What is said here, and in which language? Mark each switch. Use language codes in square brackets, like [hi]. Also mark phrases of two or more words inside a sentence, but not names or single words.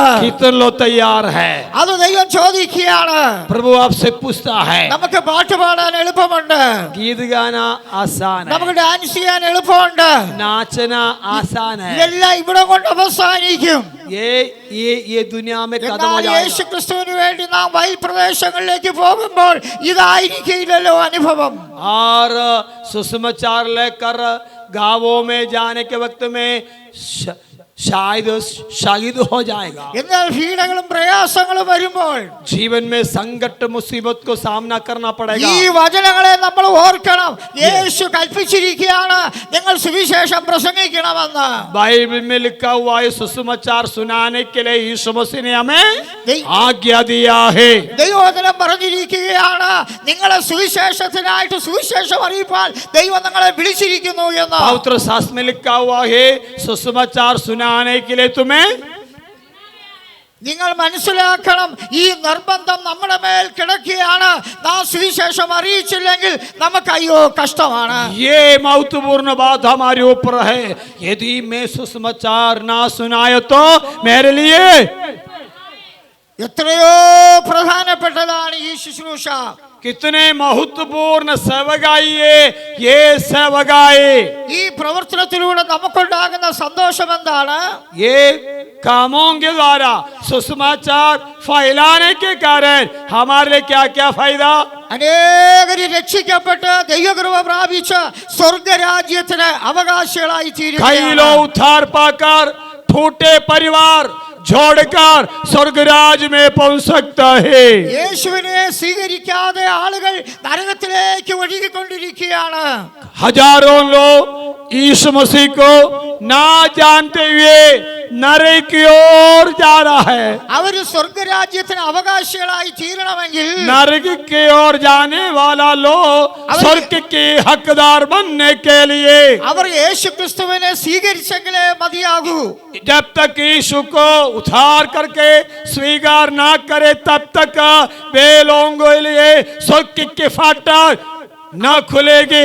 [hi] कितने लोग तैयार है? [ml] അത് ദൈവം ചോദിക്കുകയാണ്. [hi] प्रभु आपसे पूछता है। [ml] നമുക്ക് പാട്ട് പാടാൻ എളുപ്പമുണ്ട്, [hi] गीत गाना आसान है, [ml] നമുക്ക് ഡാൻസ് ചെയ്യാൻ എളുപ്പമുണ്ട്. [hi] नाचना आसान है, [ml] ഇതെല്ലാം ഇവിടെ കൊണ്ട് അവസാനിക്കും. [hi] ये दुनिया में खत्म हो [ml] എന്നാൽ [hi] जाएगा। [ml] യേശു ക്രിസ്തുവിന് വേണ്ടി നാം വയൽ പ്രദേശങ്ങളിലേക്ക് പോകുമ്പോൾ ഇതായിരിക്കില്ലല്ലോ അനുഭവം. [hi] और सुसमाचार लेकर गांवों में जाने के वक्त में शायद शहीद हो जाएगा। [ml] എന്നാൽ പീഡകളും പ്രയാസങ്ങളും വരുമ്പോൾ [hi] जीवन में संकट मुसीबत को सामना करना पड़ेगा। [ml] ഈ വചനങ്ങളെ നമ്മൾ ഓർക്കണം. യേശു കൽപ്പിച്ചിരിക്കുകയാണ്, നിങ്ങൾ സുവിശേഷം പ്രസംഗിക്കണമെന്ന്. [hi] बाइबल में लिखा हुआ है, सुसमाचार सुनाने के लिए यीशु मसीह ने हमें [ml] ദൈ- [hi] आज्ञा दिया है। [ml] ദൈവവചനം പറഞ്ഞിരിക്കുകയാണ്, നിങ്ങളെ സുവിശേഷത്തിനായിട്ട് സുവിശേഷം അറിയിപ്പാൻ ദൈവം നിങ്ങളെ വിളിച്ചിരിക്കുന്നു എന്ന്. [hi] पवित्र शास्त्र में लिखा हुआ है, सुसमाचार सुनाने के लिए तुम्हें। [ml] നിങ്ങൾ മനസ്സിലാക്കണം, ഈ നിർബന്ധം നമ്മുടെ മേൽ കിടക്കുകയാണ്. നാം സുവിശേഷം അറിയിച്ചില്ലെങ്കിൽ നമുക്ക് അയ്യോ കഷ്ടമാണ്. [hi] ये महत्वपूर्ण बात हमारे ऊपर है। यदि मैं सुसमाचार ना सुनाए तो मेरे लिए [ml] എത്രയോ പ്രധാനപ്പെട്ടതാണ് ഈ ശുശ്രൂഷ. [hi] कितने महत्वपूर्ण सेवकाई है ये सेवकाई। [ml] ഈ പ്രവർത്തനത്തിലൂടെ നമുക്കുണ്ടാകുന്ന സന്തോഷം എന്താണ്? [hi] ये कामों के द्वारा सुसमाचार फैलाने के कारण हमारे लिए क्या क्या फायदा? [ml] അനേകര് രക്ഷിക്കപ്പെട്ട് ദൈവകൃപ പ്രാപിച്ച് സ്വർഗരാജ്യത്തിന് അവകാശികളായി [hi] कई [ml] തീരുകയാണ്. [hi] लोग उद्धार पाकर टूटे परिवार जोड़कर स्वर्गराज में पहुंच सकता है। [ml] യേശുവിനെ സ്വീകരിക്കാതെ ആളുകൾ നരകത്തിലേക്ക് ഒഴുകിക്കൊണ്ടിരിക്കുകയാണ്. [hi] हजारों लोग यीशु मसीह को ना जानते हुए नरक की ओर जा रहा है। [ml] അവര് സ്വർഗരാജ്യത്തിന് അവകാശികളായി തീരണമെങ്കിൽ [hi] नरक की ओर जाने वाला लोग स्वर्ग के हकदार बनने के लिए [ml] അവർ യേശു ക്രിസ്തുവിനെ സ്വീകരിച്ചെങ്കിലേ മതിയാകൂ. [hi] जब तक यीशु को उद्धार करके स्वीकार ना करे तब तक वे लोगों के लिए स्वर्ग के फाटक न खुलेगी।